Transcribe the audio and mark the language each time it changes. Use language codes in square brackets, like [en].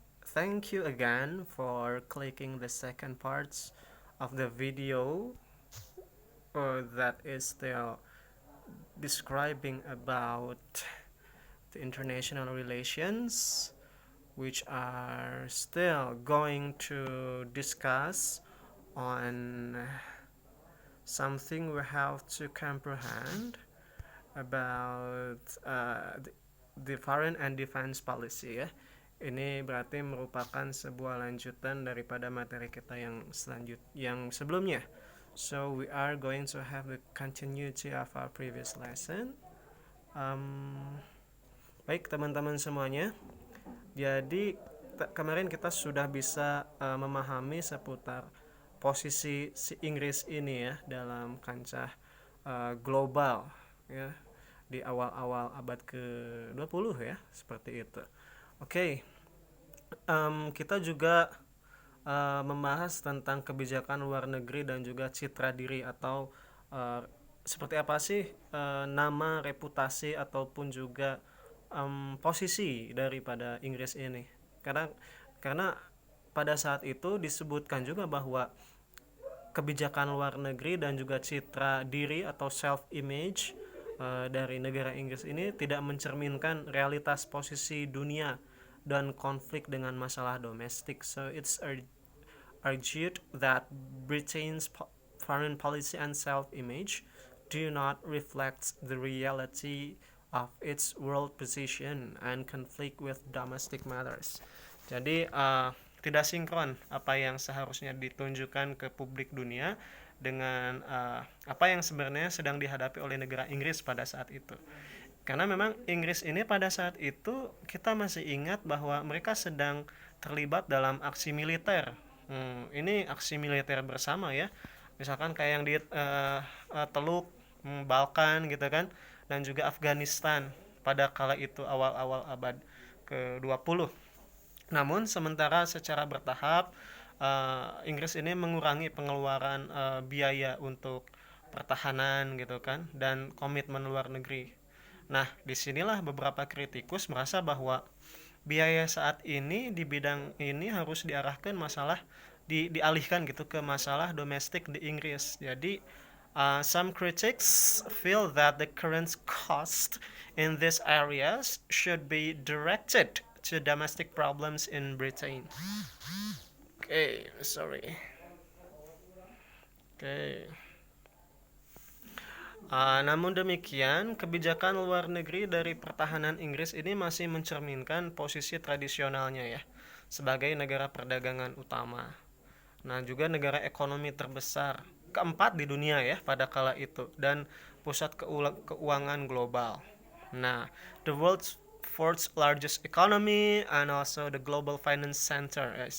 [en] Thank you again for clicking the second parts of the video that is still describing about the international relations, which are still going to discuss on something we have to comprehend about the foreign and defense policy ya. [id] Ini berarti merupakan sebuah lanjutan daripada materi kita yang sebelumnya. [en] So we are going to have the continuity of our previous lesson. [id] Baik teman-teman semuanya. Jadi kemarin kita sudah bisa memahami seputar posisi si Inggris ini ya dalam kancah global ya di awal-awal abad ke-20 ya, seperti itu. Oke, kita juga membahas tentang kebijakan luar negeri dan juga citra diri atau seperti apa sih nama, reputasi ataupun juga posisi daripada Inggris ini. Karena pada saat itu disebutkan juga bahwa kebijakan luar negeri dan juga citra diri atau self image dari negara Inggris ini tidak mencerminkan realitas posisi dunia dan konflik dengan masalah domestik. [en] So it's argued that Britain's foreign policy and self image do not reflect the reality of its world position and conflict with domestic matters. [id] Jadi tidak sinkron apa yang seharusnya ditunjukkan ke publik dunia dengan apa yang sebenarnya sedang dihadapi oleh negara Inggris pada saat itu. Karena memang Inggris ini pada saat itu kita masih ingat bahwa mereka sedang terlibat dalam aksi militer. Ini aksi militer bersama ya. Misalkan kayak yang di Teluk Balkan gitu kan, dan juga Afghanistan pada kala itu awal-awal abad ke-20. Namun sementara secara bertahap Inggris ini mengurangi pengeluaran biaya untuk pertahanan gitu kan dan komitmen luar negeri. Nah, disinilah beberapa kritikus merasa bahwa biaya saat ini di bidang ini harus diarahkan dialihkan gitu ke masalah domestik di Inggris. [en] Jadi some critics feel that the current cost in these areas should be directed to domestic problems in Britain. Okay, sorry. Okay. [id] Namun demikian, kebijakan luar negeri dari pertahanan Inggris ini masih mencerminkan posisi tradisionalnya ya, sebagai negara perdagangan utama. Nah, juga negara ekonomi terbesar keempat di dunia ya pada kala itu dan pusat keuangan global. [en] Nah, the world's fourth largest economy and also the global finance center.